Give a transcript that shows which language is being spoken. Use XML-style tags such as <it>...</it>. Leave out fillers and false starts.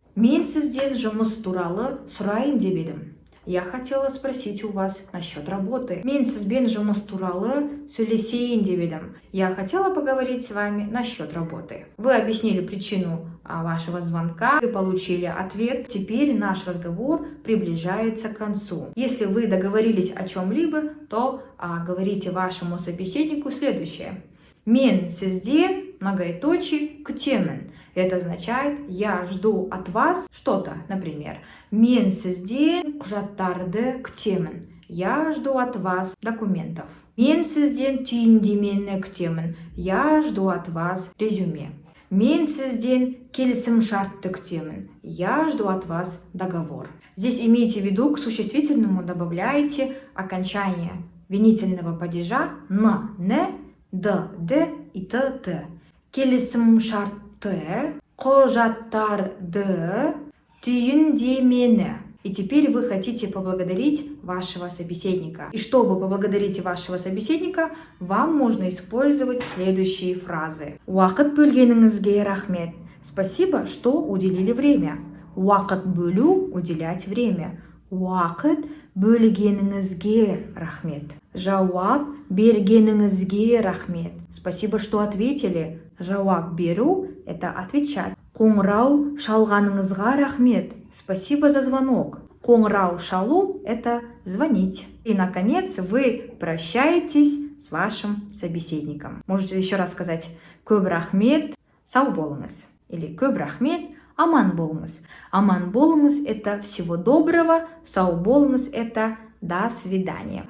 <kk>«Мен сізден жұмыс туралы сұрайын деп едім».</kk> <ru>Я хотела спросить у вас насчет работы.</ru> <kk>«Мен сізбен жұмыс туралы сөйлесейін деп едім».</kk> <ru>Я хотела поговорить с вами насчет работы. Вы объяснили причину вашего звонка, вы получили ответ. Теперь наш разговор приближается к концу. Если вы договорились о чем-либо, то говорите вашему собеседнику следующее.</ru> <kk>«Мен сізден»,</kk> <ru>многоточие,</ru> <kk>«күтемін».</kk> <ru>Это означает «я жду от вас что-то». Например,</ru> <kk>«Мен сізден құжаттарды күтемін».</kk> <ru>Я жду от вас документов.</ru> <kk>«Мен сізден түйіндемені күтемін».</kk> <ru>Я жду от вас резюме.</ru> <kk>«Мен сізден келісім-шартты күтемін».</kk> <ru>Я жду от вас договор. Здесь имейте в виду, к существительному добавляете окончание винительного падежа «на», «не», «д», «д» и «т», «т».</ru> <kk>Келісім-шартты, құжаттарды, түйіндемені.</kk> <ru>И теперь вы хотите поблагодарить вашего собеседника. И чтобы поблагодарить вашего собеседника, вам можно использовать следующие фразы.</ru> <kk>Уақыт бөлгеніңізге рахмет.</kk> <ru>Спасибо, что уделили время.</ru> <kk>Уақыт бөлу –</kk> <ru>уделять время.</ru> <kk>Уақыт бөлгеніңізге рахмет. Жауап бергеніңізге рахмет.</kk> <ru>Спасибо, что ответили.</ru> <kk>Жауап беру –</kk> <ru>это отвечать.</ru> <kk>Қоңырау шалғаныңызға рахмет.</kk> <ru>Спасибо за звонок.</ru> <kk>Қоңырау шалу</kk> <ru>– это звонить. И, наконец, вы прощаетесь с вашим собеседником. Можете еще раз сказать</ru> <kk>«көп рахмет, сау болыңыз»</kk> <ru>или</ru> <kk>«көп рахмет, аман болыңыз». Аман болыңыз</kk> <ru>– это всего доброго,</ru> <kk>сау болыңыз</kk> <ru>– это до свидания.</ru>